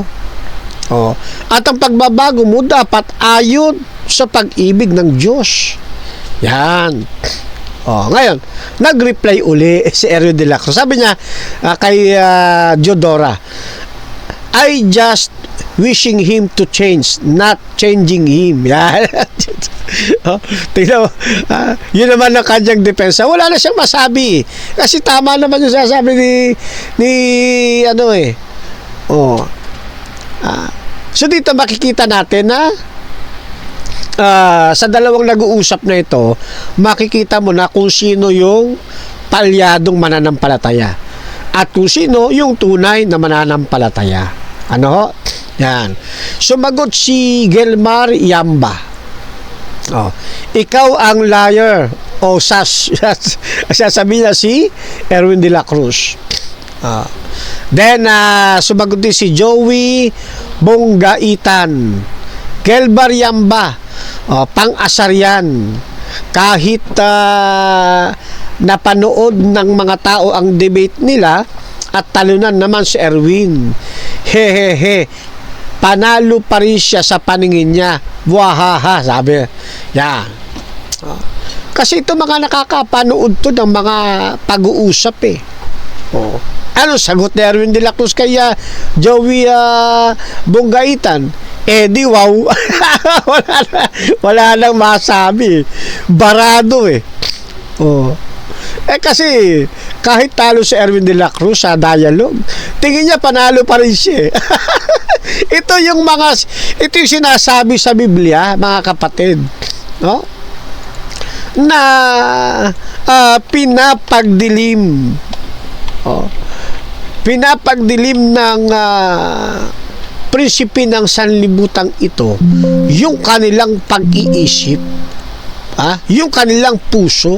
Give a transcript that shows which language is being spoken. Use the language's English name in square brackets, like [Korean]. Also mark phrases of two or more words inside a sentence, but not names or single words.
[Filipino] At ang pagbabago mo dapat ayon sa pag-ibig ng Diyos. Yan. Ngayon, nag-reply uli si Erwin de la Cruz. Sabi niya kay Jodora, [English] I just wishing him to change, not changing him. [Filipino] Yan. Tingnan mo, yun naman ang kanyang depensa. Wala na siyang masabi. Kasi tama naman yung sasabi ni So dito makikita natin na sa dalawang nag-uusap na ito, makikita mo na kung sino yung palyadong mananampalataya at kung sino yung tunay na mananampalataya. Ano ho? Yan. Sumagot si Gelmar Yamba. Oh, ikaw ang liar. O sasabihin niya si Erwin de la Cruz. Then sumagot din si Joey Bonggaitan. Gelmar Yamba. Pang-asar yan. Kahit napanood ng mga tao ang debate nila at talunan naman si Erwin. Hehehe. Panalo pa rin siya sa paningin niya. Buhaha, sabi. Yan. Kasi ito mga nakakapanood to ng mga pag-uusap eh. Ano sagot ni Erwin de la Cruz kaya Joey Bonggaitan? Di wow. wala nang masabi. Barado eh. Kasi kahit talo si Erwin de la Cruz sa dialogue, tingin niya panalo pa rin siya. Ito yung sinasabi sa Biblia, mga kapatid, no? Na pinapagdilim. Pinapagdilim ng prinsipe ng sanlibutang ito yung kanilang pag-iisip, yung kanilang puso.